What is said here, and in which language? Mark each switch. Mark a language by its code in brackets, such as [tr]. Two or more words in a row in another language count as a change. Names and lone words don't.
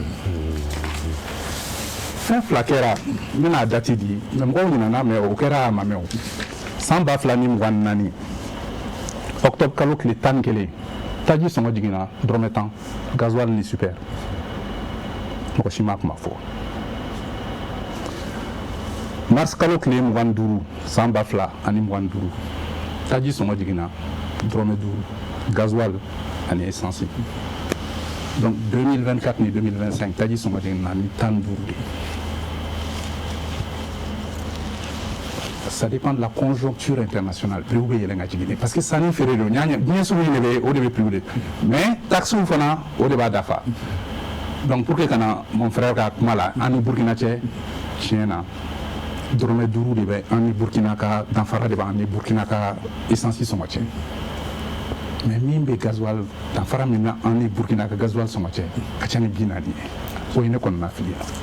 [bm] fɛn fila kɛra n bɛna dati di mɛ mɔgɔw ɲinana mɛ o kɛra a ma mɛn o san 2024 octobre kalo tile 11 taji sɔngɔ jiginna dɔrɔmɛ 10 gasoil ni super mɔgɔ si ma kuma fɔ mars kalo tile 25 san 2025 taji sɔngɔ jiginna dɔrɔmɛ 5 gasoil ani essence donc 2024 ni 2025 taji sɔngɔ jiginna ni 15 de [fr] ça dépend de la conjoncture internationale prix [bm] bɛ yɛlɛn ka jigin [fr] parce que [bm] sanni feere don diɲɛ sugu in de bɛ o de bɛ prix de [fr] mais taxes [bm] fana o de b'a dafa [fr] donc pour que [bm] kana [fr] mon frère [bm] ka kuma la an ni Burkina cɛ tiɲɛ na dɔrɔmɛ 5 de bɛ an ni Burkina ka danfara de b'an ni Burkina ka essence sɔngɔ cɛ mais min bɛ gasoil danfara min bɛ an ni Burkina ka gasoil sɔngɔ cɛ ka ca ni 40 ye o ye ne kɔni na fili